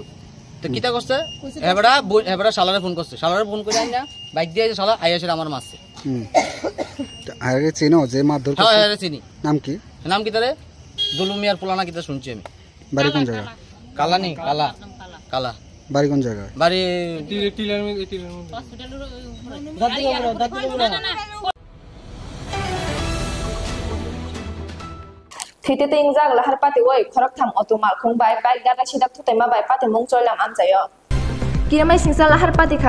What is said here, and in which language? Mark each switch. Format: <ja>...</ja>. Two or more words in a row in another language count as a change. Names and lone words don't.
<bn>তো কিতা করছে এবারে শালারে ফোন করছে, শালারে ফোন করে আইনা বাইক দিয়ে শালা আইয়াছে আমার মারছে। আগে চিনো যে মারধর করছে? হ্যাঁ চিনি। নাম কি তারে? দুলুমিয়ার পোলানা কিতা শুনছি আমি। বাড়ি কোন জায়গা? কালানি কালা। বাড়ি কোন জায়গায়? বাড়ি</bn> <trp>Thite ingjak lahar pati woi khorak tham otomal khungbai bike gana sidak thutai ma bai pati mung choilam amchayo kiramai singsa lahar pati kha</trp>